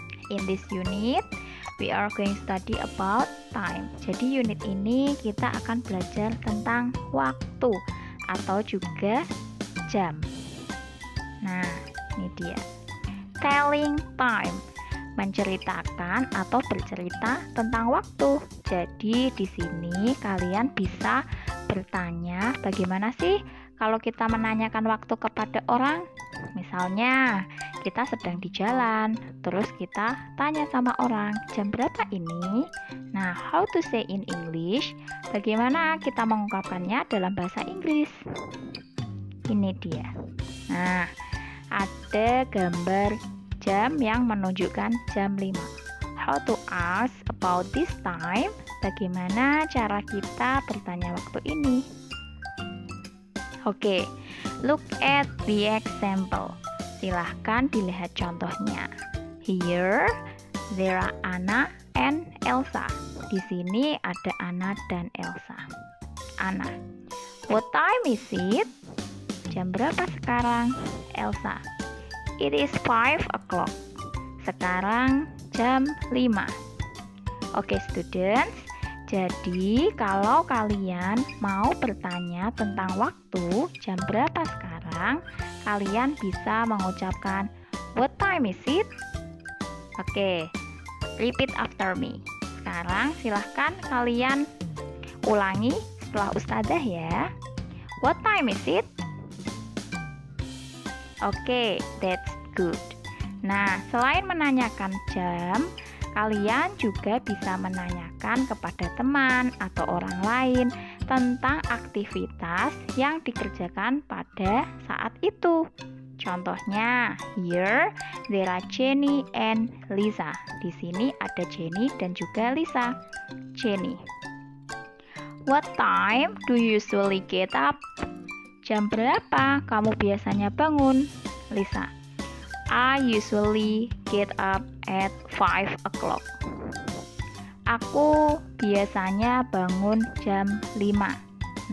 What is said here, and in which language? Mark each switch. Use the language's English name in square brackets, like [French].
[English] In this unit, we are going to study about time. [Indonesian] Jadi unit ini kita akan belajar tentang waktu atau juga jam. Nah, ini dia. [English] Telling time, [Indonesian] menceritakan atau bercerita tentang waktu. Jadi di sini kalian bisa bertanya, bagaimana sih kalau kita menanyakan waktu kepada orang? Misalnya, kita sedang di jalan, terus kita tanya sama orang, jam berapa ini? [English] Nah, how to say in English? [Indonesian] Bagaimana kita mengungkapkannya dalam bahasa Inggris? Ini dia. Nah, ada gambar jam yang menunjukkan jam 5. [English] How to ask about this time? [Indonesian] Bagaimana cara kita bertanya waktu ini? [English] Oke, look at the example. [Indonesian] Silahkan dilihat contohnya. [English] Here, there are Anna and Elsa. [Indonesian] Di sini ada Anna dan Elsa. [English] Anna, what time is it? [Indonesian] Jam berapa sekarang? [English] Elsa, it is 5 o'clock. [Indonesian] Sekarang jam 5. Oke, students. Jadi, kalau kalian mau bertanya tentang waktu, jam berapa sekarang, kalian bisa mengucapkan, [English] what time is it? Oke, repeat after me. [Indonesian] Sekarang silahkan kalian ulangi setelah ustadzah ya. [English] What time is it? Oke, that's good. [Indonesian] Nah, selain menanyakan jam, kalian juga bisa menanyakan kepada teman atau orang lain tentang aktivitas yang dikerjakan pada saat itu. Contohnya, [English] here there are Jenny and Lisa. [Indonesian] Di sini ada Jenny dan juga Lisa. [English] Jenny, what time do you usually get up? [Indonesian] Jam berapa kamu biasanya bangun? [English] Lisa, I usually get up at 5 o'clock. [Indonesian] Aku biasanya bangun jam 5.